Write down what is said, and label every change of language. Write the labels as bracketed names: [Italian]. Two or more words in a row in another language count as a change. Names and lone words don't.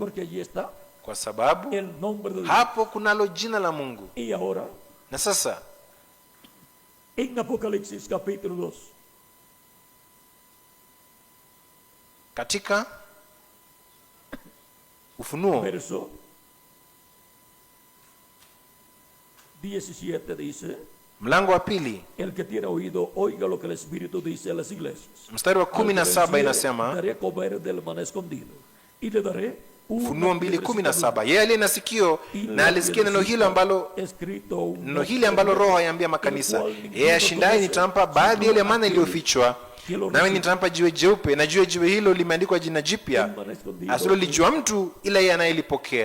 [Spanish] Porque allí está [Swahili] kwa sababu [Spanish] el nombre de Dios. [Swahili] hapo kunalo jina la Mungu. [Spanish] Y ahora, [Swahili] Na sasa [Spanish] en Apocalipsis capítulo 2, [Swahili] Katika Ufunuo [Spanish] verso 17 dice, [Swahili] mlango wa 2 [Spanish] el que tiene oído oiga lo que el Espíritu dice a las iglesias. [Swahili] mstari wa 17 inasema, [Spanish] daré a comer del maná escondido y le daré [Swahili] Ufunuo 2:17, yeye aliye na sikio na alisikia neno hilo ambalo Roho ayaambia makanisa, yeye ashindaye nitampa baadhi ya ile mana iliyofichwa, nami nitampa jiwe jeupe, na juu ya jiwe hilo limeandikwa jina jipya asilolijua mtu ila yeye anayelipokea.